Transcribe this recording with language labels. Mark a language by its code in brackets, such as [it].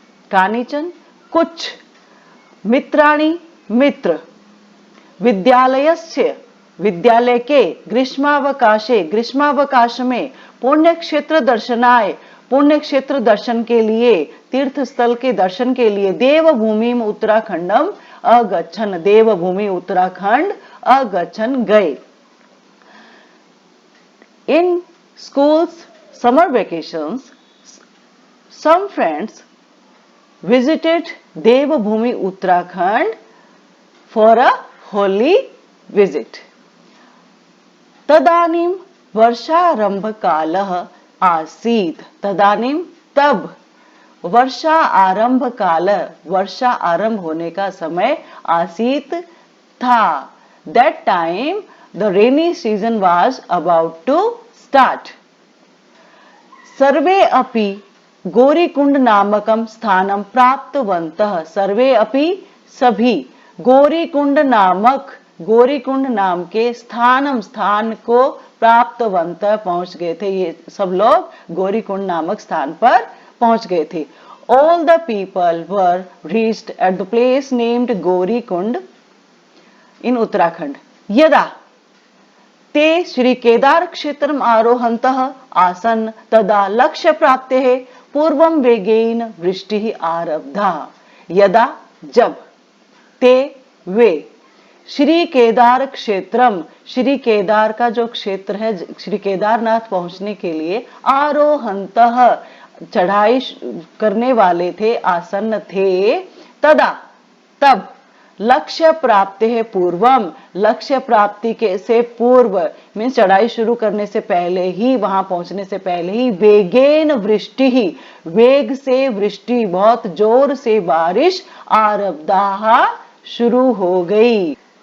[sa] कानिचन [hi] कुछ, [sa] मित्राणि [hi] मित्र, [sa] विद्यालयस्य [hi] विद्यालय के, [sa] ग्रीष्मावकाशे [hi] ग्रीष्मावकाश में, [sa] पुण्य क्षेत्र दर्शनाय [hi] पुण्य क्षेत्र दर्शन के लिए, तीर्थ स्थल के दर्शन के लिए, [sa] देवभूमि उत्तराखंडम अगच्छन्, [hi] देवभूमि उत्तराखंड अगच्छन् गए। [en] In schools summer vacations, some friends visited Devabhoomi Uttarakhand for a holy visit. [sa] तदानीम वर्षारंभ कालः आसीत्। तदानीम [hi] तब, वर्षा आरंभ काल, वर्षा आरंभ होने का समय, [sa] आसीत [hi] था। [en] That time the rainy season was about to start. [sa] सर्वे अपि गौरीकुंड नामकम स्थानम प्राप्तवन्तः। सर्वे अपि [hi] सभी, गौरीकुंड नामक, गौरीकुंड नाम के [sa] स्थानम [hi] स्थान को, [sa] प्राप्तवन्तः [hi] पहुंच गए थे। ये सब लोग गौरीकुंड नामक स्थान पर पहुंच गए थे। [en] All the people were reached at the place named Gaurikund in Uttarakhand. [sa] यदा ते श्री केदार क्षेत्रम आरोहन्तः आसन् तदा लक्ष्य प्राप्तेः पूर्वं वेगेन वृष्टिः आरब्धा। यदा [hi] जब, ते वे, श्री केदार क्षेत्रम, श्री केदार का जो क्षेत्र है, श्री केदारनाथ पहुंचने के लिए, [sa] आरोहन्तः [hi] चढ़ाई करने वाले थे, आसन्न थे, [sa] तदा [hi] तब, लक्ष्य प्राप्ति है पूर्वम, लक्ष्य प्राप्ति के से पूर्व मीन्स चढ़ाई शुरू करने से पहले ही, वहां पहुंचने से पहले ही, वेगेन वृष्टि ही, वेग से वृष्टि, बहुत जोर से बारिश, [sa] आरब्धा [hi] शुरू हो गई।